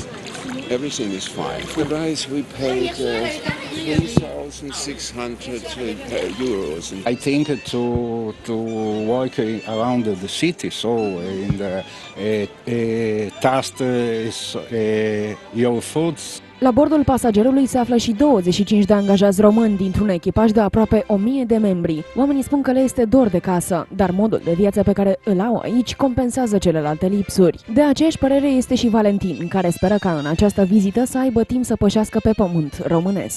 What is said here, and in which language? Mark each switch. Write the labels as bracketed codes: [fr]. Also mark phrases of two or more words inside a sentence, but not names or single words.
[en] Everything is fine. For guys, we paid 3,600 euros. I think to walk around the city, so in the taste your foods. [ro] La bordul pasagerului se află și 25 de angajați români dintr-un echipaj de aproape 1000 de membri. Oamenii spun că le este dor de casă, dar modul de viață pe care îl au aici compensează celelalte lipsuri. De aceeași părere este și Valentin, care speră ca în această vizită să aibă timp să pășească pe pământ românesc.